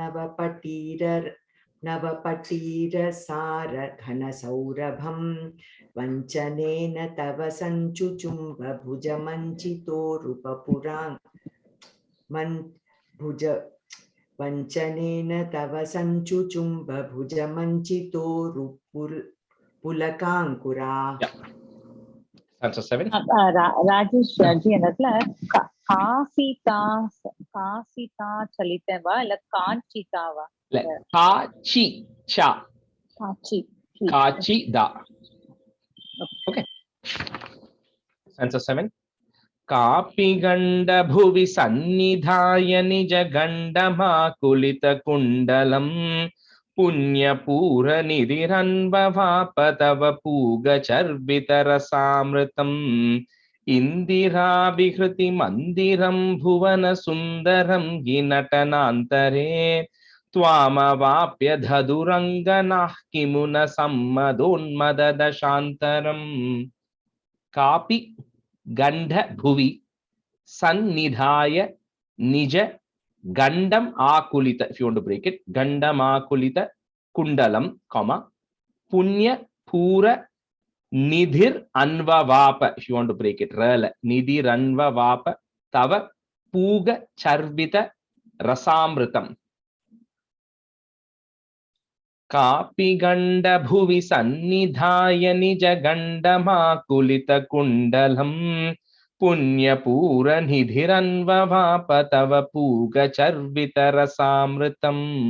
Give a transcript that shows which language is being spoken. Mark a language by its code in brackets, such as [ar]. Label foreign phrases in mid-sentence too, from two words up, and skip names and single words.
[sa] नवपटीरसार घन सौरभं वंचनेन तव संचुचुंब वंचनेन तव संचुचुंब भुजमंचितोरु पुलकांकुरा [en] Answer 7. [ta] ராஜேஷ் ஜி அந்த இடத்துல காசிதா சலித்தவா இல்ல காஞ்சிதாவா இல்ல காச்சி சா காச்சி தா ஓகே Answer 7. [sa] कापि गंड भुवि सन्निधाय निज गंडमाकुलित कुंडलम पुण्यपूर निधिरन्ववाप तव पूग चर्वित रसामृतम् इंदिरा विहृति मंदिरं भुवन सुंदरं हि नटनान्तरे त्वामवाप्य धदुरंगनाः किमुन सम्मदोन्मददशान्तरम् कापि गंध भुवि सन्निधाय निज गंडम आकुलित [en] if you want to break it [sa] गंडम आकुलित कुंडलम comma पुण्य पूर निधिर अन्ववाप [en] if you want to break it [sa] रल निधिर अन्ववाप तव पूग चर्वित रसामृतम कापि गंड भुवि सन्निधाय निज गंडमाकुलित कुंडलम पुण्यपूर निधिरन्ववाप तव पूग चर्वित रसामृतम्